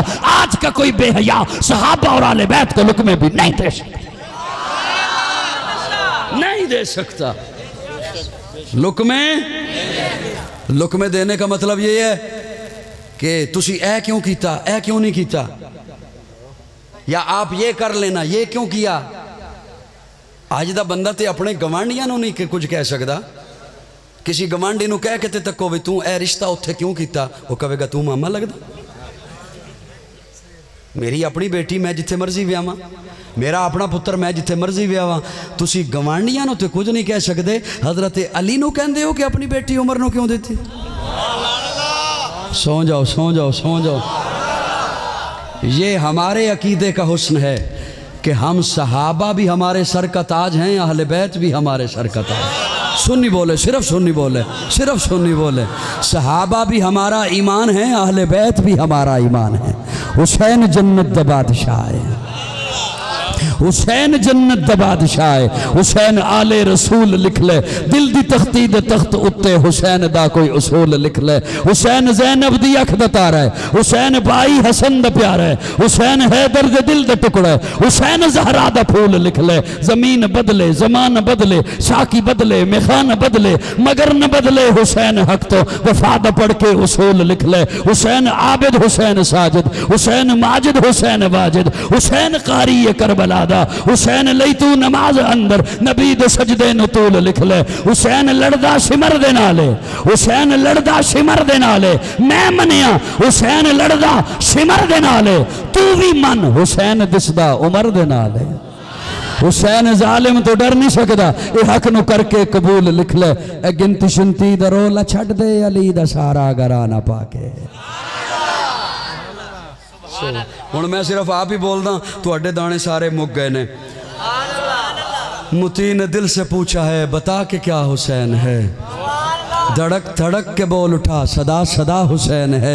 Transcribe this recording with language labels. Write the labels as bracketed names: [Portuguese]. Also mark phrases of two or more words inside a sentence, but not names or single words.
[Urdu] آج کا کوئی بے حیا صحابہ اور اہل بیت کو لقمے بھی نہیں دے سکتا، نہیں دے سکتا۔ لقمے دینے کا مطلب یہ ہے کہ [Punjabi] تسی اے کیوں کیتا، اے کیوں نہیں کیتا، [Urdu] یا آپ یہ کر لینا، یہ کیوں کیا۔ [Punjabi] آج دا بندہ تے اپنے گوانڈیاں نو نہیں کچھ کہہ سکتا۔ کسی گوانڈی نو کہہ کے تے تکو بھی تو اے رشتہ اتھے کیوں کیتا، [Urdu] وہ کہے گا [Punjabi] تو ماما لگدا۔ میری اپنی بیٹی میں جتھے مرضی ویاواں، میرا اپنا پتر میں جتھے مرضی ویاواں، تسی گوانڈیاں نو تے کچھ نہیں کہہ سکتے۔ حضرت علی نو کہندے ہو کہ اپنی بیٹی عمر نو کیوں دیتی؟ [Urdu] سو جاؤ سو جاؤ سو جاؤ۔ یہ ہمارے عقیدے کا حسن ہے کہ ہم صحابہ بھی ہمارے سر کا تاج ہیں، اہل بیت بھی ہمارے سر کا تاج۔ سنی بولے، صرف سنی بولے، صرف سنی بولے۔ صحابہ بھی ہمارا ایمان ہے، اہل بیت بھی ہمارا ایمان ہے۔ [Punjabi] حسین جنت دا بادشاہ ہے، حسین جنت دا بادشاہ ہے۔ حسین آل رسول لکھ لے، دل دی تختی دے تخت اتے حسین دا کوئی اصول لکھ لے۔ حسین زینب دی اکھ دا تارا ہے، حسین بھائی حسن دا پیارا ہے، حسین حیدر دے دل دا ٹکڑا ہے، حسین زہرا دا پھول لکھ لے۔ زمین بدلے، زمان بدلے، ساکی بدلے، میخان بدلے، مگر نہ بدلے حسین حق تو وفا دا پڑھ کے اصول لکھ لے۔ حسین عابد، حسین ساجد، حسین ماجد، حسین واجد، حسین قاری کربلا دا، حسین لئی تو نماز اندر نبی دے سجدے نطول لکھ لے۔ حسین لڑدا شمر دے نالے، حسین لڑدا شمر دے نالے، میں منیا حسین لڑدا شمر دے نالے، تو بھی من حسین دسدا عمر دے نالے۔ حسین ظالم تو ڈر نہیں سکدا، اے حق نو کر کے قبول لکھ لے۔ اے گنتی شنتی دا رولا چھڑ دے، علی دا سارا گرانا پا کے۔ ہن میں صرف آپ ہی بول دا، تو اڈے دانے سارے مک گئے نے۔ [Urdu] متی نے دل سے پوچھا ہے، بتا کہ کیا حسین ہے، دھڑک دھڑک کے بول اٹھا، صدا صدا حسین ہے۔